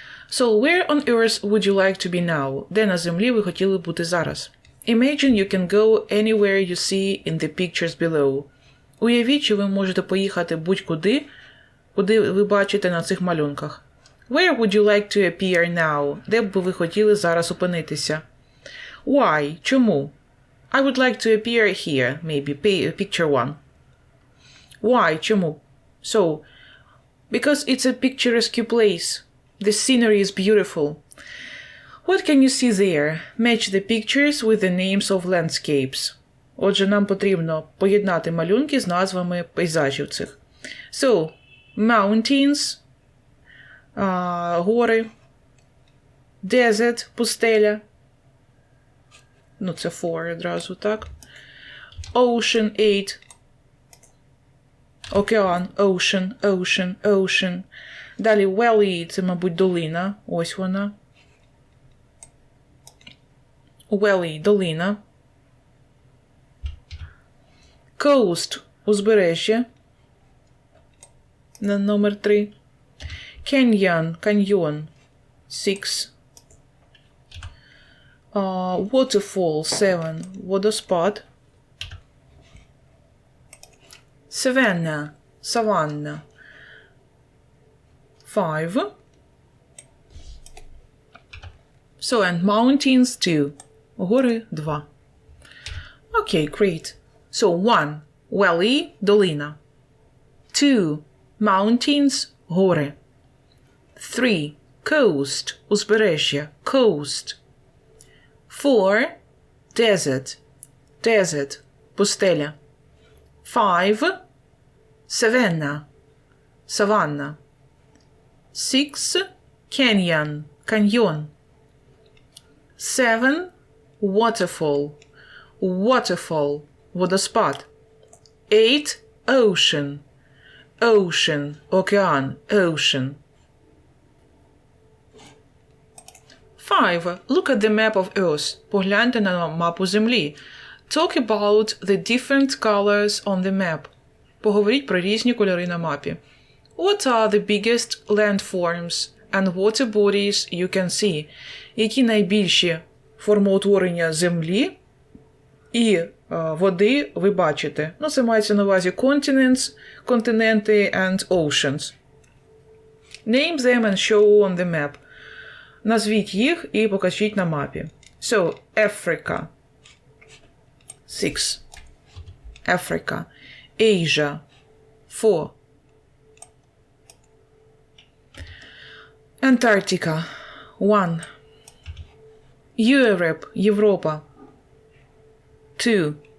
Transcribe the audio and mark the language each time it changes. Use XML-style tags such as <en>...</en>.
<en>So, where on earth would you like to be now?</en> <uk>Де на землі ви хотіли бути зараз?</uk> <en>Imagine you can go anywhere you see in the pictures below.</en> <uk>Уявіть, що ви можете поїхати будь-куди, куди ви бачите на цих малюнках.</uk> <en>Where would you like to appear now?</en> <uk>Де б ви хотіли зараз опинитися?</uk> <en>Why?</en> <uk>Чому?</uk> <en>I would like to appear here, maybe, picture 1. Why?</en> <uk>Чому?</uk> <en>So, because it's a picturesque place. The scenery is beautiful. What can you see there? Match the pictures with the names of landscapes.</en> <uk>Отже, нам потрібно поєднати малюнки з назвами пейзажів цих.</uk> <en>So, mountains, гори, desert, пустеля.</en> <uk>Ну, це four одразу, так?</uk> <en>Ocean, 8. Океан, ocean, ocean, ocean.</en> <uk>Далі valley, це, мабуть, долина. Ось вона.</uk> <en>Valley, долина.</en> <uk>Coast, узбережжя. На номер 3.</uk> <en>Canyon, каньйон. 6. Waterfall, 7. Водоспад. Savannah, саванна. 5. So, and mountains 2. Гори 2. Okay, great. So, 1. Valley, долина. 2. Mountains, гори. 3. Coast, узбережжя, coast. 4. Desert, desert, пустеля. 5. Savannah, саванна. 6. Canyon, каньйон. 7. Waterfall, waterfall, водоспад. 8. Ocean, ocean, океан, ocean. 5. Look at the map of Earth.</en> <uk>Погляньте на мапу Землі.</uk> <en>Talk about the different colors on the map.</en> <uk>Поговоріть про різні кольори на мапі.</uk> <en>What are the biggest landforms and water bodies you can see.</en> <uk>Які найбільші формоутворення землі і води ви бачите. Ну, це мається на увазі continents, континенти and oceans.</uk> <en>Name them and show on the map.</en> <uk>Назвіть їх і покажіть на мапі.</uk> <en>So, Africa. 6. Africa. Asia. 4. Antarctica. 1. Europe. Європа. 2.</en>